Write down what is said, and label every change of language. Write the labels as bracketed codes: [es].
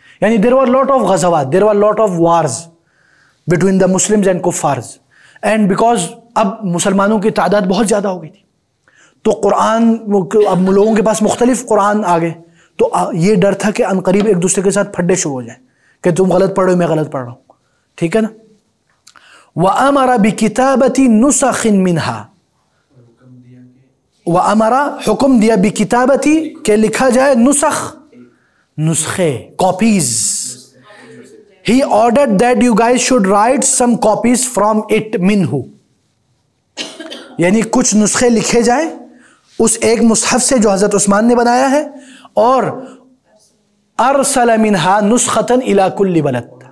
[ur] یعنی [en] there were lot of غزوات, there were lot of wars between the Muslims and kuffars and because [ur] اب مسلمانوں کی تعداد بہت زیادہ ہو گئی تھی تو قرآن اب لوگوں کے پاس مختلف قرآن آ گئے تو یہ ڈر تھا کہ ان قریب ایک دوسرے کے ساتھ پھڈے شروع ہو جائیں کہ تم غلط پڑھ رہے ہو میں غلط پڑھ رہا ہوں. ٹھیک ہے نا. [ar] وَأَمَرَ بِكِتَابَةِ نُسَخٍ مِّنْهَا وَأَمَرَ [ur] حکم دیا [ar] بِكِتَابَةِ [ur] کہ لکھا جائے نسخے [ar] copies. [en] He ordered that you guys should write some copies from it minhu. [ur] یعنی کچھ نسخے لکھے جائیں اس ایک مصحف سے جو حضرت عثمان نے بنایا ہے اور [ar] ارسل منها نسخة الى كل بلد.